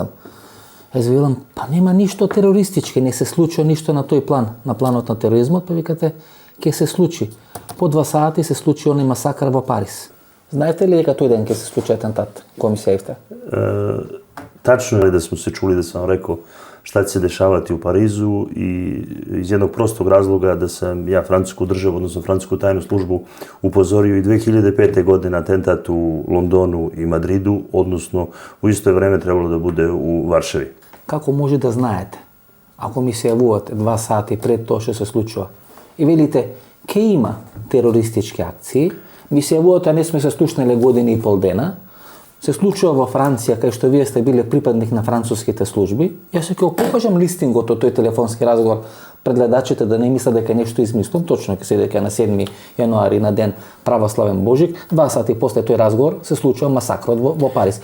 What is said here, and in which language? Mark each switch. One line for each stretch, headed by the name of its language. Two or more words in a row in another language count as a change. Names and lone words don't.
Macedonian: Јас велам, па нема ништо терористички, не се случува ништо на тој план, на планот на тероризмот, па викате ќе се случи. По 2 сати се случи оној масакар во Париз. Знаете ли дека тој ден ќе се случи атентат? Кој ми се јавте?
Serbian: Тачно е да сме се чули да сам рекол šta će se dešavati u Parizu i iz jednog prostog razloga da sam ja francusku državu, odnosno francusku tajnu službu upozorio i 2005. godine na atentat u Londonu i Madridu, odnosno u isto vreme trebalo da bude u Varšavi.
Macedonian: Како може да знаете, ако ми се јавувате 2 сати пред тоа што се случува и велите, ке има терористички акции, ми се јавувате, а не сме се слушнали години и пол дена, се случува во Франција, кај што вие сте биле припадник на француските служби, јас ќе покажам листингот од тој телефонски разговор пред гледачите да не мислат дека нешто измислам, точно ќе се дека на 7 јануари на ден православен Божик, 2 сати после тој разговор се случува масакрот во Париз.